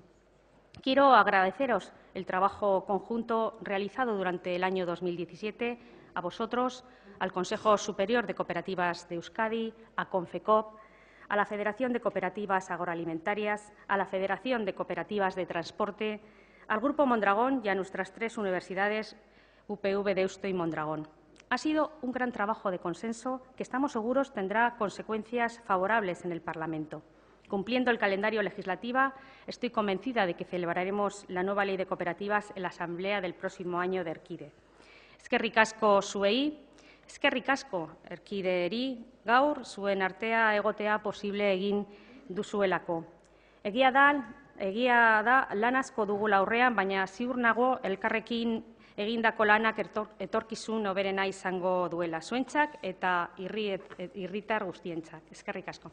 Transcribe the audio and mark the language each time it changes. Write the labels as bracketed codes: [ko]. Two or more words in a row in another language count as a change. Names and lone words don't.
[es] Quiero agradeceros el trabajo conjunto realizado durante el año 2017 a vosotros, al Consejo Superior de Cooperativas de Euskadi, a Confecop, a la Federación de Cooperativas Agroalimentarias, a la Federación de Cooperativas de Transporte, al Grupo Mondragón y a nuestras 3 universidades, UPV, Deusto y Mondragón. Ha sido un gran trabajo de consenso que estamos seguros tendrá consecuencias favorables en el Parlamento. Cumpliendo el calendario legislativo, estoy convencida de que celebraremos la nueva Ley de Cooperativas en la Asamblea del próximo año de Erkide. [eu] Eskerrik asko zuei, eskerrik asko Erkideri gaur zuen artea egotea posible egin duzuelako. Egia da lan asko dugula aurrean, baina ziur nago elkarrekin egindako lanak etorkizun hoberena izango duela zuentzat eta herritar guztientzat.